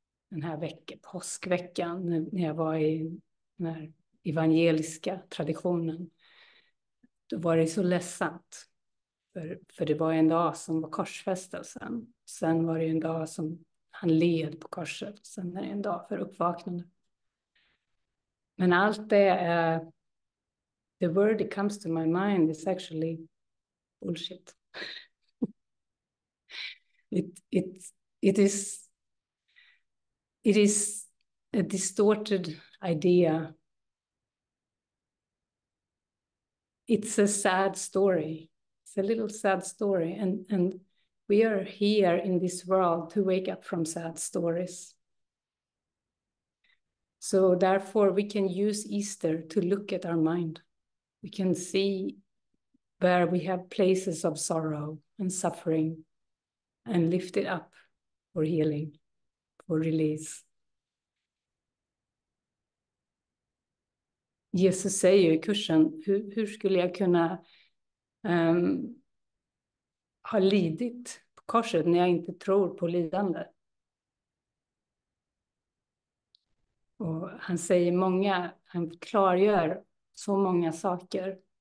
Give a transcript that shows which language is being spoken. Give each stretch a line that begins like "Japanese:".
Swedish: Den här påskveckan, när jag var i den här evangeliska traditionen. Då var det så ledsamt. För det var en dag som var korsfästelsen. Sen var det en dag som han led på korset. Sen är det en dag för uppvaknande. Men allt det är...
English: The word that comes to my mind is actually bullshit. It is a distorted idea. It's a sad story. It's a little sad story. And we are here in this world to wake up from sad stories. So therefore we can use Easter to look at our mind. We can see where we have places of sorrow and suffering. and lift it up for healing, for release.
Swedish: Jesus säger i kursen, hur skulle jag kunna ha lidit på korset när jag inte tror på lidande? Och han säger han klargör så många saker.